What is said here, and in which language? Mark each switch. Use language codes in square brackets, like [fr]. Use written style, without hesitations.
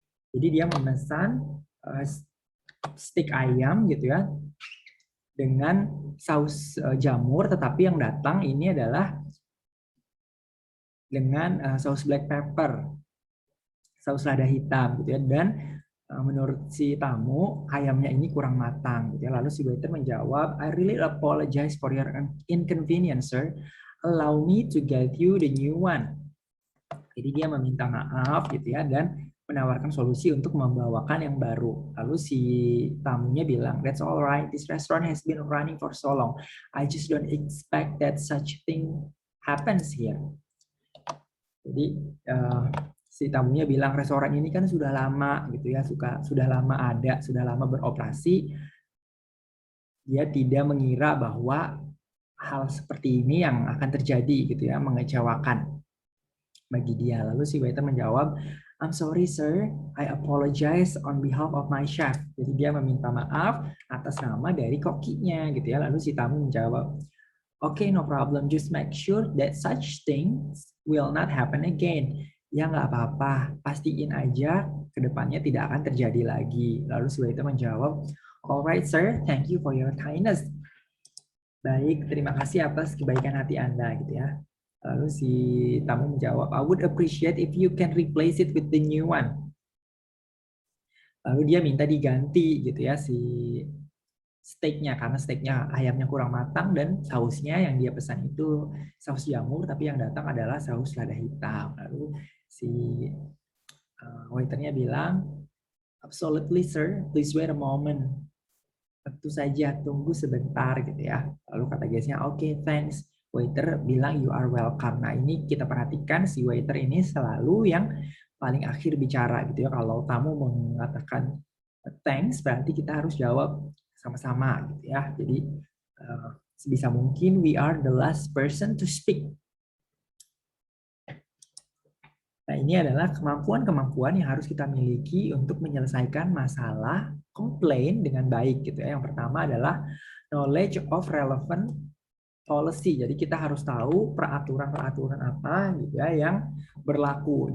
[id] Jadi dia memesan steak ayam gitu ya dengan saus jamur, tetapi yang datang ini adalah dengan saus black pepper, saus lada hitam gitu ya. Dan menurut si tamu ayamnya ini kurang matang gitu ya. Lalu si waiter menjawab, [en] I really apologize for your inconvenience, sir. Allow me to get you the new one. [id] Jadi dia meminta maaf gitu ya dan menawarkan solusi untuk membawakan yang baru. Lalu si tamunya bilang, [en] that's all right. This restaurant has been running for so long. I just don't expect that such thing happens here. [id] Jadi si tamunya bilang restoran ini kan sudah lama gitu ya, sudah lama ada, sudah lama beroperasi. Dia tidak mengira bahwa hal seperti ini yang akan terjadi gitu ya, mengecewakan bagi dia. Lalu si waiter menjawab, [en] I'm sorry sir, I apologize on behalf of my chef. [id] Jadi dia meminta maaf atas nama dari kokinya gitu ya. Lalu si tamu menjawab, [en] okay, no problem, just make sure that such things will not happen again. [id] Ya nggak apa-apa, pastiin aja kedepannya tidak akan terjadi lagi. Lalu si waiter menjawab, [en] alright sir, thank you for your kindness. [id] Baik, terima kasih atas kebaikan hati Anda gitu ya. Lalu si tamu menjawab, [en] I would appreciate if you can replace it with the new one. [id] Lalu dia minta diganti gitu ya si steaknya, karena steaknya ayamnya kurang matang dan sausnya yang dia pesan itu saus jamur, tapi yang datang adalah saus lada hitam. Lalu si waiternya bilang, [en] absolutely sir, please wait a moment. [id] Tentu saja, tunggu sebentar gitu ya. Lalu kata guestnya, oke, thanks. [en] Waiter bilang you are welcome. [id] Nah ini kita perhatikan si waiter ini selalu yang paling akhir bicara gitu ya. Kalau tamu mengatakan thanks, berarti kita harus jawab sama-sama gitu ya. Jadi sebisa mungkin [en] we are the last person to speak. [id] Nah, ini adalah kemampuan-kemampuan yang harus kita miliki untuk menyelesaikan masalah komplain dengan baik gitu ya. Yang pertama adalah [en] knowledge of relevant policy. [id] Jadi kita harus tahu peraturan-peraturan apa gitu ya yang berlaku.